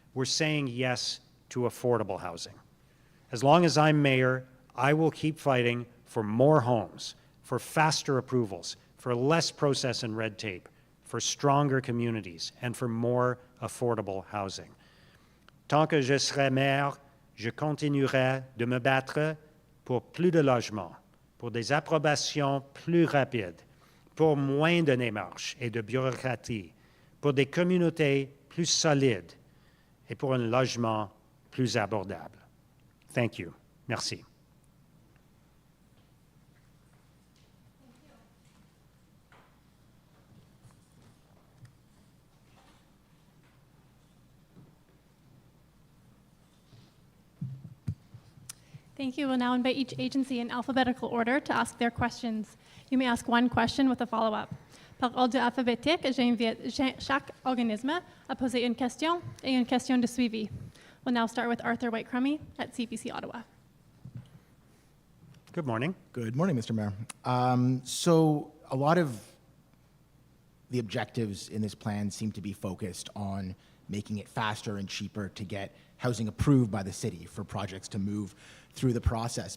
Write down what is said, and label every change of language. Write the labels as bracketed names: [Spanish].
[English] We're saying yes to affordable housing. As long as I'm mayor, I will keep fighting for more homes, for faster approvals, for less process and red tape, for stronger communities, and for more affordable housing. [French] Tant que je serai maire, je continuerai de me battre pour plus de logements, pour des approbations plus rapides, pour moins de démarches et de bureaucratie, pour des communautés plus solides et pour un logement plus abordable. [English] Thank you. Merci. Thank you. We'll now invite each agency in alphabetical order to ask their questions. You may ask one question with a follow-up. [French] Par ordre alphabétique, j'invite chaque organisme à poser une question et une question de suivi. [English] We'll now start with Arthur White-Crummey at CPC Ottawa. Good morning. Good morning, Mr. Mayor. So a lot of the objectives in this plan seem to be focused on making it faster and cheaper to get housing approved by the city for projects to move through the process.